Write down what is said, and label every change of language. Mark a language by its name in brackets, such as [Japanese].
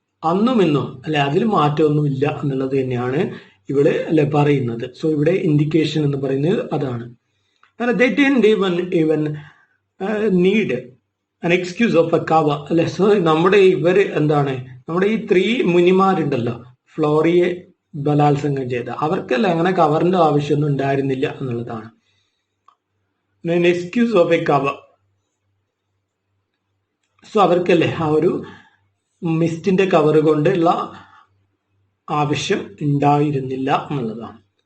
[Malayalam] അന്നും ഇന്നും അല്ലെ അതിൽ മാറ്റമൊന്നും ഇല്ല എന്നുള്ളത് തന്നെയാണ് ഇവിടെ അല്ലെ പറയുന്നത്. സോ ഇവിടെ ഇൻഡിക്കേഷൻ എന്ന് പറയുന്നത് അതാണ്. [English] they didn't even need an excuse of a cover അല്ലെ. [Malayalam] സോ നമ്മുടെ എന്താണ് നമ്മുടെ ഈ 3 മുനിമാരുണ്ടല്ലോ ഫ്ലോറിയെ ബലാത്സംഗം ചെയ്ത, അവർക്കല്ല അങ്ങനെ കവറിന്റെ ആവശ്യമൊന്നും ഉണ്ടായിരുന്നില്ല എന്നുള്ളതാണ്. [English] Excuse of a cover. [Malayalam] So അവർക്കല്ലേ ആ ഒരു മിസ്റ്റിന്റെ കവർ കൊണ്ടുള്ള ആവശ്യം ഉണ്ടായിരുന്നില്ല എന്നുള്ളതാണ്.